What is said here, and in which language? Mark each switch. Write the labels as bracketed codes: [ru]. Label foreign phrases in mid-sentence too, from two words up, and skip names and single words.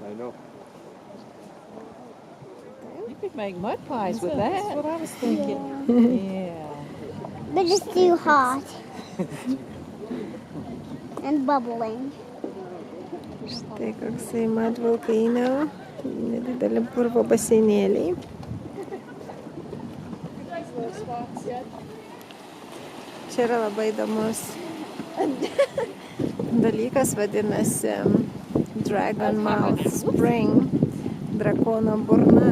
[en] I know. You could make mud pies with that. That's what I was thinking. Yeah. But it's too hot. And bubbling. [lt] Štai koksai Mud Volcano. Nedideli purvo baseinėliai. Čia yra labai įdomus dalykas, vadinasi Dragon Mouth Spring, drakono burna.